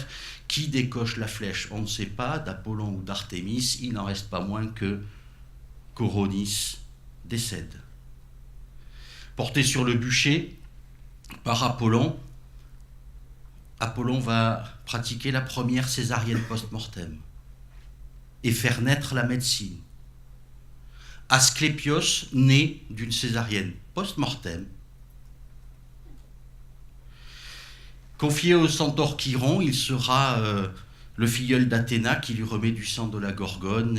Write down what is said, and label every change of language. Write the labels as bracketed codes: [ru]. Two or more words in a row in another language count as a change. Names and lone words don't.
[fr] Qui décoche la flèche? On ne sait pas, d'Apollon ou d'Artémis. Il n'en reste pas moins que Coronis décède. Porté sur le bûcher par Apollon, Apollon va pratiquer la première césarienne post-mortem et faire naître la médecine. Asclépios naît d'une césarienne post-mortem. Confié au centaure Chiron, il sera le filleul d'Athéna qui lui remet du sang de la Gorgone.